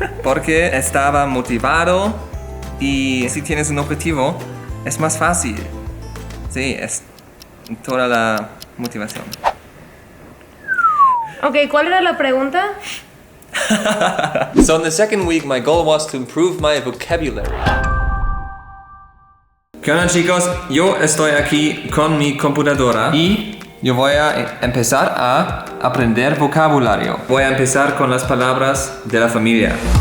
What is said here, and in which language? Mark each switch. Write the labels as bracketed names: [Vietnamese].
[Spanish] Porque estaba motivado y si tienes un objetivo, es más fácil. Sí, es toda la motivación. Ok, ¿cuál era la pregunta? [English] So in the second week, my goal was to improve my vocabulary. [Spanish] ¿Qué onda, chicos? Yo estoy aquí con mi computadora y yo voy a empezar a aprender vocabulario. Voy a empezar con las palabras de la familia.